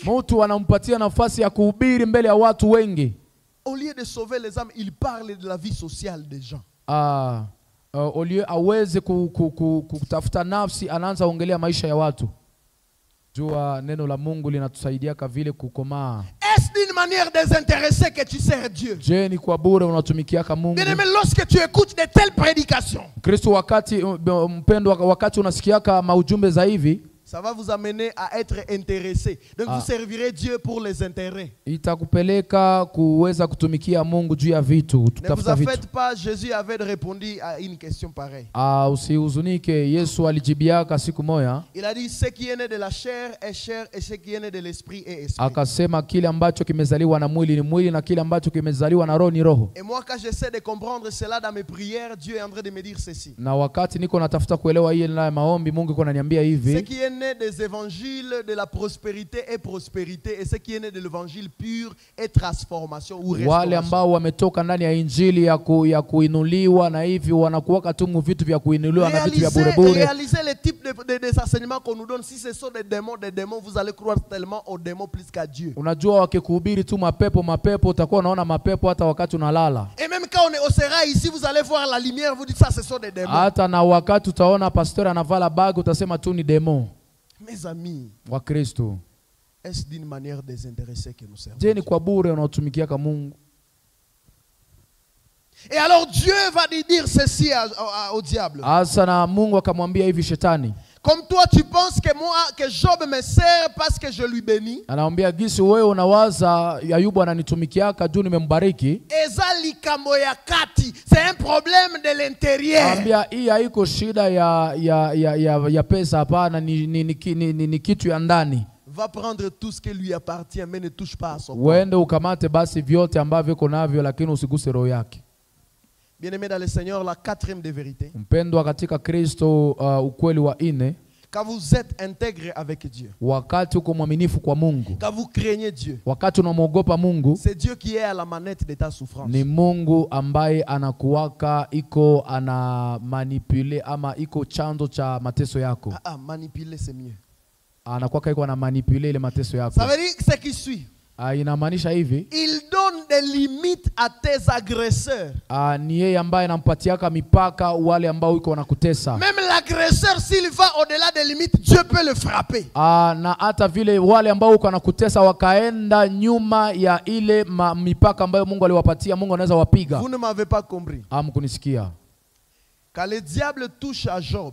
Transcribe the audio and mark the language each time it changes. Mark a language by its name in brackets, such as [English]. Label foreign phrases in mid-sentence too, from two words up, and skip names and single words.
[Swahili] Mtu anampatia nafasi ya kuhubiri mbele ya watu wengi. [French] Au lieu de sauver les âmes, il parle de la vie sociale des gens. Au lieu [Swahili] aweze kutafuta nafsi, anaanza ongelea maisha ya watu. Jua neno la Mungu linatusaidia vile kukomaa. [French] Est-ce d'une manière désintéressée que tu sers Dieu? [Swahili] Je ni kwa bure unatumikiaka Mungu. [French] Bien-aimé, lorsque tu écoutes de telles prédications, [Swahili] Kristo mpendwa, wakati unasikiaka maujumbe za hivi, [French] ça va vous amener à être intéressé. Donc vous servirez Dieu pour les intérêts. [Swahili] Itakupeleka kuweza kutumikia Mungu juu ya vitu, [French] Ne vous en faites pas, Jésus avait répondu à une question pareille. [Swahili] Usihuzunike, Yesu alijibiaka siku moja. [French] Il a dit, ce qui est né de la chair est chair et ce qui est né de l'esprit est esprit. [Swahili] Akasema kile ambacho kimezaliwa na mwili ni mwili na kile ambacho kimezaliwa na roho ni roho. [French] Et moi, quand j'essaie de comprendre cela dans mes prières, Dieu est en train de me dire ceci. [Swahili] Na wakati niko natafuta kuelewa hii na maombi, Mungu yuko ananiambia hivi. [French] Ce qui est né des évangiles de la prospérité est prospérité et ce qui est né de l'évangile pur est transformation ou restauration. [Swahili] Wale ambao wametoka ndani ya injili ya kuinuliwa na hivi wanakuwa tu vitu vya kuinuliwa na vitu vya bure bure. [French] Réalisez les types de enseignements qu'on nous donne. Si ce sont des démons, vous allez croire tellement aux démons plus qu'à Dieu. [Swahili] Unajua wakikuhubiri tu mapepo utakuwa unaona mapepo hata wakati unalala. [French] Et même quand on sera ici, vous allez voir la lumière, vous dites ça ce sont des démons. [Swahili] Hata na wakati utaona pastor anavala bag utasema tu ni démon. [French] Mes amis, [Swahili] wa Kristo, [French] est-ce d'une manière désintéressée que nous servons? [Swahili] Je ni kwa bure unatumikiaka Mungu? [French] Et alors Dieu va dire ceci au diable. [Swahili] Asa na Mungu akamwambia hivi shetani. [French] Comme toi tu penses que Job me sert parce que je lui bénis. [Swahili] Anamwambia gisi wewe unawaza Ayubu ananitumikiaka juu nimembariki. [Lingala] Ezali kamoyakati, [French] c'est un problème de l'intérieur. [Swahili] Anambia hii haiko shida ya pesa, hapana, ni kitu ya ndani. [French] Va prendre tout ce qui lui appartient mais ne touche pas à son corps. [Swahili] Uende ukamate basi vyote ambavyo uko navyo lakini usiguse roho yake. [French] Bien-aimé dans le Seigneur, la quatrième des vérités. [Swahili] Mpendwa katika Kristo, ukweli wa ine. [French] Quand vous êtes intègre avec Dieu. [Swahili] Wakati uko mwaminifu kwa Mungu. [French] Quand vous craignez Dieu. [Swahili] Wakati unamwogopa Mungu. [French] C'est Dieu qui est à la manette de ta souffrance. [Swahili] Ni Mungu ambaye anakuwaka iko ana manipule ama iko chanzo cha mateso yako. [French] Manipuler c'est mieux. [Swahili] Anakuwaka iko ana manipule ile mateso yako. [French] Ça veut dire ce qui suit. [Swahili] Inamaanisha hivi. [French] Il donne des limites à tes agresseurs. [Swahili] Ni yeye ambaye anampatiaka mipaka wale ambao iko wanakutesa. [French] Même l'agresseur s'il va au-delà des limites, Dieu peut le frapper. [Swahili] Na hata vile wale ambao uko wanakutesa wakaenda nyuma ya ile mipaka ambayo Mungu aliwapatia, Mungu anaweza wapiga. [French] Vous ne m'avez pas compris. [Swahili] Hamkunisikia. [French] Quand le diable touche à Job,